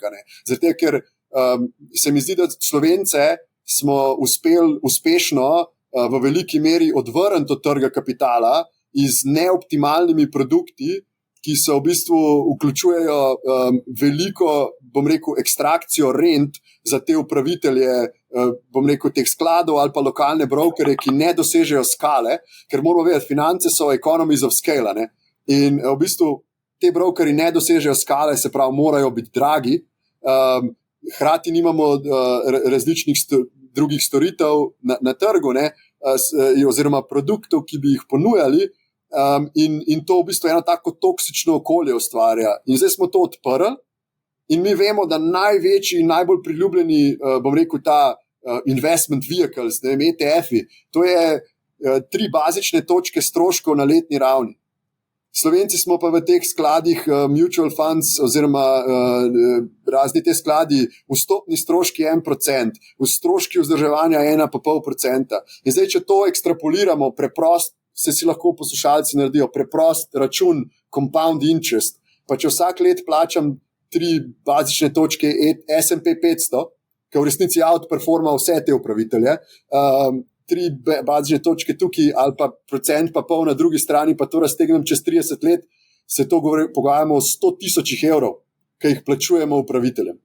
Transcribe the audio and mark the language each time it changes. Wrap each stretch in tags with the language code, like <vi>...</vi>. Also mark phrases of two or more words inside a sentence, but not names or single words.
<sl>Zato, ker se mi zdi, da Slovence smo uspeli uspešno v veliki meri odvrniti od trga kapitala z neoptimalnimi produkti, ki so v bistvu vključujejo veliko, bom rekel, ekstrakcijo rent za te upravitelje, bom rekel, teh skladov ali pa lokalne brokerje, ki ne dosežejo skale, ker moramo vedeti, finance so</sl> <en>economies of scale,</en> <sl>in v bistvu te brokerji ne dosežejo skale, se pravi, morajo biti dragi, hkrati nimamo različnih drugih storitev na trgu, oziroma produktov, ki bi jih ponujali, in to v bistvu eno tako toksično okolje ustvarja. In zdaj smo to odprli in mi vemo, da največji in najbolj priljubljeni, bom rekel, ta</sl> <en>investment vehicles,</en> <sl>ETF-i, to je 3 bazične točke stroškov na letni ravni. Slovenci smo pa v teh skladih</sl> <en>mutual funds</en> <sl>oziroma razni te skladi, vstopni stroški 1%, stroški vzdrževanja 1,5%. In zdaj, če to ekstrapoliramo preprosto, se si lahko poslušalci naredijo preprost račun</sl> <en>compound interest,</en> <sl>pa če vsak let plačam 3 bazične točke S&P 500, ki v resnici outperforma vse te upravitelje, 3 bazične točke tukaj ali pa procent pa pol na drugi strani, pa to raztegnem čez 30 let, se to pogajamo o 100,000 evrov, ki jih plačujemo upraviteljem.</sl>